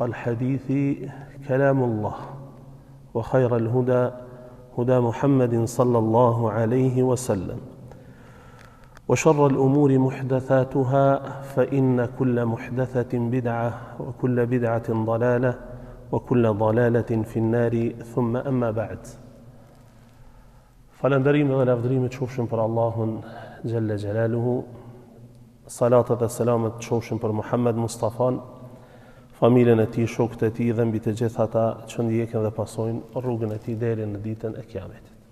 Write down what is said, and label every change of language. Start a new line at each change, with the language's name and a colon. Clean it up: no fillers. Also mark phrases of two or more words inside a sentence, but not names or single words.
Arabic: الحديث كلام الله وخير الهدى هدى محمد صلى الله عليه وسلم وشر الأمور محدثاتها فإن كل محدثة بدعة وكل بدعة ضلالة وكل ضلالة في النار ثم أما بعد
Albanian: Falëndërim dhe lavdërimet qofshin për Allahun Gjelle Gjelaluhu, salatat dhe selamet qofshin për Muhammed Mustafan, familjen e tij, shokët e tij dhe mbi të gjithë ata që ndjekin dhe pasojnë rrugën e tij deri në ditën e Kiametit.